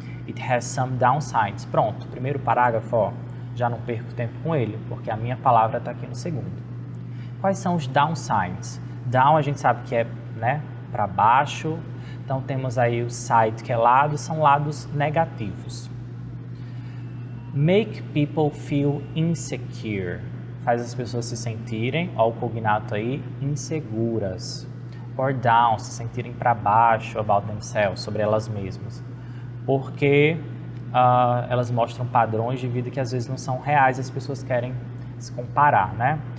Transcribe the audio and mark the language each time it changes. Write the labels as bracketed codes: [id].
[en] It has some downsides. [pt] Pronto, primeiro parágrafo, ó, já não perco tempo com ele, porque a minha palavra está aqui no segundo. Quais são os downsides? Down a gente sabe que é, né, para baixo. Então, temos aí o side, que é lado, são lados negativos. [en] Make people feel insecure. [pt] Faz as pessoas se sentirem, ó o cognato aí, inseguras. Or down, se sentirem para baixo, [en] about themselves, [pt] sobre elas mesmas. Porque elas mostram padrões de vida que às vezes não são reais, as pessoas querem se comparar, né?